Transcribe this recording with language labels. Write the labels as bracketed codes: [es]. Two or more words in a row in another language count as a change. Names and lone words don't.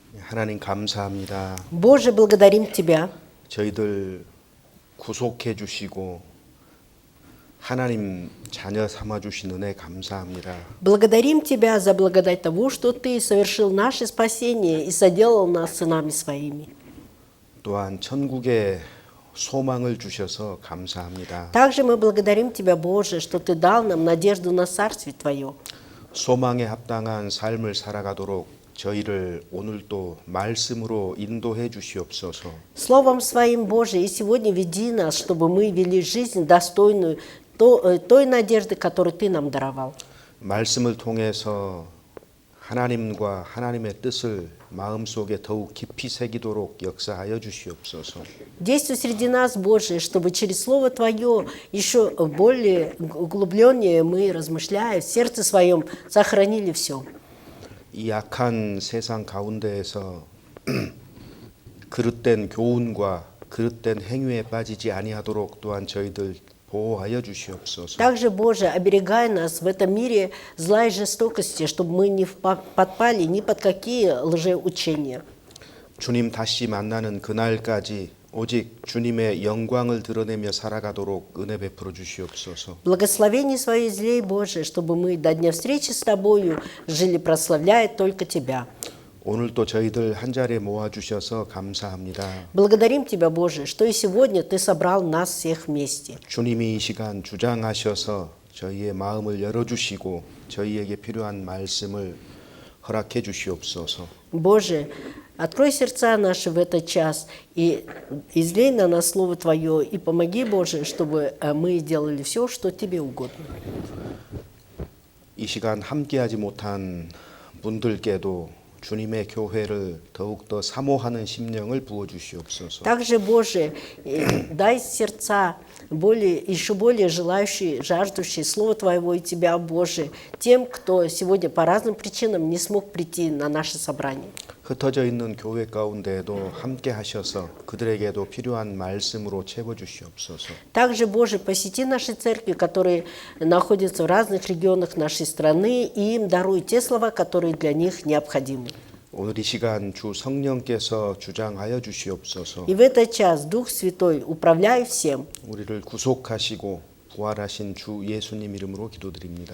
[ko] 하나님 감사합니다. [ru] Боже, благодарим Тебя. [ko] 저희들 구속해 주시고 하나님 자녀 삼아 주신 은혜 감사합니다. [ru] Благодарим Тебя за благодать того, что Ты совершил наше спасение и соделал нас сынами Своими. [ko] 또한 천국에 소망을 주셔서 감사합니다. [ru] Также мы благодарим Тебя, Боже, что Ты дал нам надежду на Царствие Твое. [ko] 소망에 합당한 삶을 살아가도록 저희를 오늘도 말씀으로 인도해 주시옵소서. [ru] Словом Своим, Боже, и сегодня веди нас, чтобы мы вели жизнь достойную той надежды, которую Ты нам даровал. [ko] 말씀을 통해서 하나님과 하나님의 뜻을 마음속에 더욱 깊이 새기도록 역사하여 주시옵소서. [ru] Действуй среди нас, Боже, чтобы через Слово Твое еще более углубленнее мы, размышляя в сердце своем, сохранили все. [ko] 이 약한 세상 가운데에서 그릇된 교훈과 그릇된 행위에 빠지지 아니하도록 또한 저희들 보호하여 주시옵소서. [ru] Также, Боже, оберегай нас в этом мире зла и жестокости, чтобы мы не подпали ни под какие лжеучения. [ko] 주님 다시 만나는 그날까지 오직 주님의 영광을 드러내며 살아가도록 은혜 베풀어 주시옵소서. [ru] Благословение Свое излей, Боже, чтобы мы до дня встречи с Тобою жили, прославляя только Тебя. [ko] 오늘도 저희들 한 자리에 모아 주셔서 감사합니다. [ru] Благодарим Тебя, Боже, что и сегодня Ты собрал нас всех вместе. [ko] 주님이 이 시간 주장하셔서 저희의 마음을 열어 주시고 저희에게 필요한 말씀을 허락해 주시옵소서. [ru] Боже, открой сердца наши в этот час и излей на нас Слово Твое, и помоги, Боже, чтобы мы делали все, что Тебе угодно. [ko] 이 시간 함께하지 못한 분들께도 주님의 교회를 더욱더 사모하는 심령을 부어 주시옵소서. [ru] Также, Боже, дай сердца еще более желающие, жаждущие Слова Твоего и Тебя, Боже, тем, кто сегодня по разным причинам не смог прийти на наше собрание. [ko] 흩어져 있는 교회 가운데에도 함께 하셔서 그들에게도 필요한 말씀으로 채워 주시옵소서. [ru] Также, Боже, посети наши церкви, которые находятся в разных регионах нашей страны, и им даруй те слова, которые для них необходимы. [ko] 오늘 이 시간 주 성령께서 주장하여 주시옵소서. [ru] И в этот час Дух Святой, управляй всем. [ko] 우리를 구속하시고 부활하신 주 예수님 이름으로 기도드립니다.